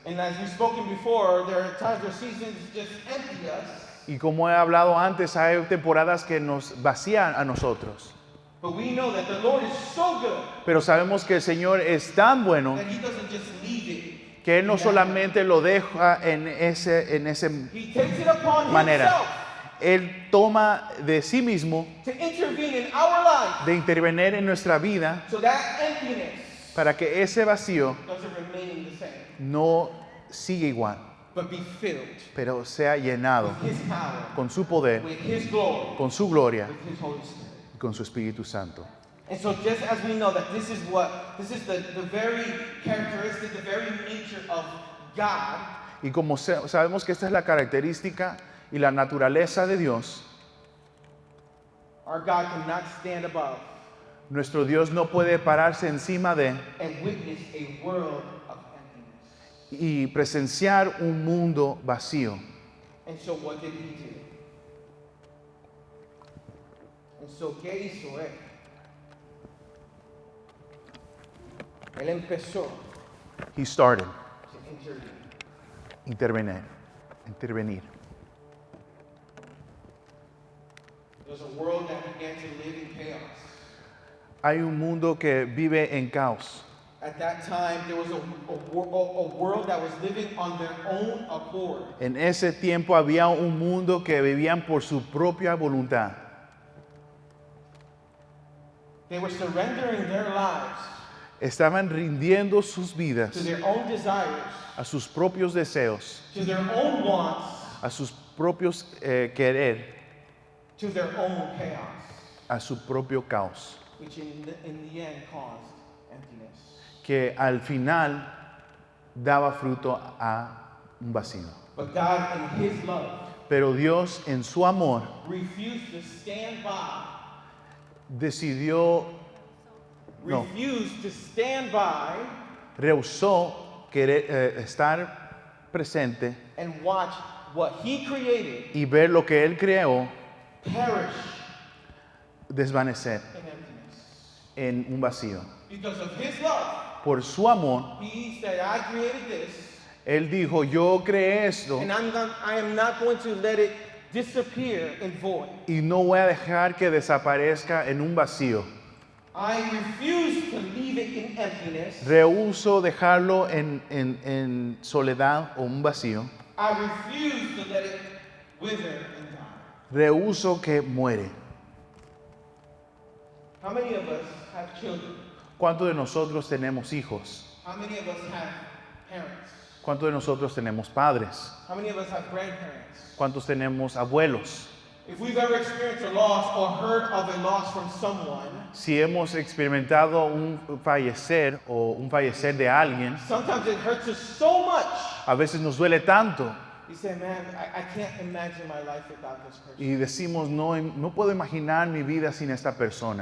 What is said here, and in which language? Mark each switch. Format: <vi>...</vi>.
<en>And as we've spoken before, there are times where seasons just empty us.</en> <es>Y como he hablado antes, hay temporadas que nos vacían a nosotros.</es> <en>But we know that the Lord is so good</en> <es>Pero sabemos que el Señor es tan bueno</es> <en>that He doesn't just leave it.</en> <es>que Él no</es> <en>in that way.</en> <es>solamente lo deja en ese</es> <en>He takes it upon</en> <es>manera.</es> <en>Himself</en> <es>Él toma de sí mismo</es> <en>to intervene in our life</en> <es>de intervenir en nuestra vida</es> <en>so that emptiness</en> <es>para que ese vacío</es> <en>doesn't remain the same,</en> <es>no siga igual,</es> <en>but be filled</en> <es>pero sea llenado</es> <en>with His power,</en> <es>con su poder,</es> <en>with His glory,</en> <es>con su gloria</es> <en>with His Holy Spirit.</en> <es>y con su Espíritu Santo.</es> <en>And so just as we know that this is the very characteristic, the very nature of God,</en> <es>Y como sabemos que esta es la característica y la naturaleza de Dios,</es> <en>our God cannot stand above</en> <es>nuestro Dios no puede pararse encima de</es> <en>and witness a world of emptiness.</en> <es>y presenciar un mundo vacío.</es> <en>And so what did He do? And so,</en> <es>¿qué hizo Él? Él empezó</es> <en>He started, to intervene.</en> <es>intervenir.</es> <en>There's a world that began to live in chaos.</en> <es>Hay un mundo que vive en caos.</es> <en>At that time, there was a world that was living on their own accord.</en> <es>En ese tiempo había un mundo que vivían por su propia voluntad.</es> <en>They were surrendering their lives</en> <es>Estaban rindiendo sus</es> <en>to</en> <es>vidas</es> <en>their own desires,</en> <es>a sus propios deseos,</es> <en>to their own wants,</en> <es>a sus propios querer,</es> <en>to their own chaos,</en> <es>a su propio caos,</es> <en>which in the end caused emptiness.</en> <es>que al final daba fruto a un vacío.</es> <en>But God, in His love,</en> <es>Pero Dios en su amor</es> <en>refused to stand by,</en> <es>decidió, no,</es> <en>refused to stand by</en> <es>rehusó querer estar presente</es> <en>and watch what He created</en> <es>y ver lo que Él creó</es> <en>perish</en> <es>desvanecer</es> <en>in emptiness.</en> <es>en un vacío.</es> <en>Because of His love,</en> <es>Por su amor,</es> <en>He said, I created this,</en> <es>Él dijo, yo creé esto</es> <en>and I am not going to let it disappear in void.</en> <es>y no voy a dejar que desaparezca en un vacío.</es> <en>I refuse to leave it in emptiness.</en> <es>Rehuso dejarlo en soledad o un vacío.</es> <en>I refuse to let it wither and die.</en> <es>Rehuso que muere.</es> <en>How many of us have children?</en> <es>¿Cuántos de nosotros tenemos hijos?</es> <en>How many of us have parents?</en> <es>¿Cuántos de nosotros tenemos padres?</es> <en>How many of us have grandparents?</en> <es>¿Cuántos tenemos abuelos?</es> <en>If we've ever experienced a loss or heard of a loss from someone,</en> <es>Si hemos experimentado un fallecer o un fallecer de alguien,</es> <en>sometimes it hurts us so much.</en> <es>a veces nos duele tanto</es> <en>You say, man, I can't imagine my life without this person.</en> <es>y decimos, no puedo imaginar mi vida sin esta persona.</es>